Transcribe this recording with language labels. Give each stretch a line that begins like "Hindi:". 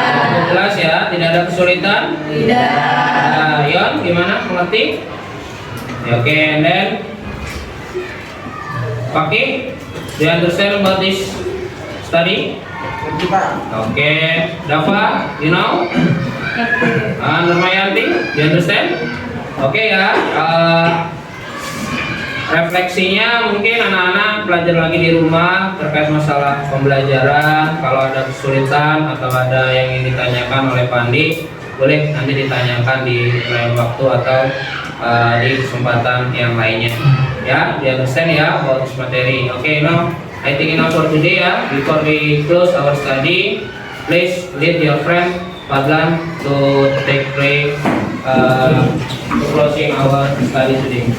Indonesian: Cukup jelas ya, tidak ada kesulitan? Tidak. Yon, gimana? Mengerti?
English: Oke, and then Paki, do you understand about this study? Oke, Dava, you know? Nurmayanti, do you understand? Oke ya.
Indonesian: Refleksinya mungkin anak-anak belajar lagi di rumah terkait masalah pembelajaran. Kalau ada kesulitan atau ada yang ingin ditanyakan oleh Pandi, boleh nanti ditanyakan di lain waktu atau di kesempatan yang lainnya. Ya, di understand ya
English: about this
Indonesian: materi.
English: Oke, now I think enough for today
Indonesian: ya.
English: Before we close our study, please lead your friend Fadlan to take break to closing our study today.